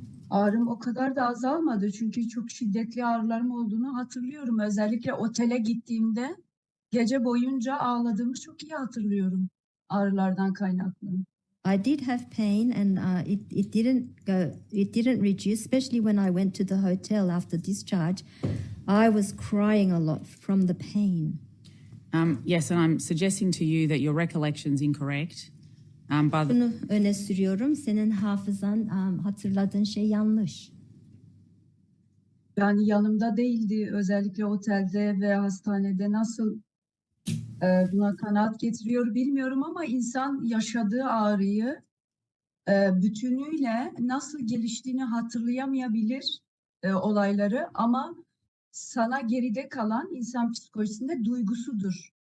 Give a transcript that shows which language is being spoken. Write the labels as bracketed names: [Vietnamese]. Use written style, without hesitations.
[Turkish] Ağrım o kadar da azalmadı çünkü çok şiddetli ağrılarım olduğunu hatırlıyorum. Özellikle otele gittiğimde gece boyunca ağladığımı çok iyi hatırlıyorum ağrılardan kaynaklı. [English] I did have pain and it didn't reduce, especially when I went to the hotel after discharge. I was crying a lot from the pain. Yes, and I'm suggesting to you that your recollection's incorrect. [Turkish] Bunu öne sürüyorum. Senin hafızan, hatırladığın şey yanlış. Yani yanımda değildi, özellikle otelde ve hastanede nasıl buna kanaat getiriyor bilmiyorum ama insan yaşadığı ağrıyı bütünüyle nasıl geliştiğini hatırlayamayabilir olayları ama sana geride kalan insan psikolojisinde duygusudur.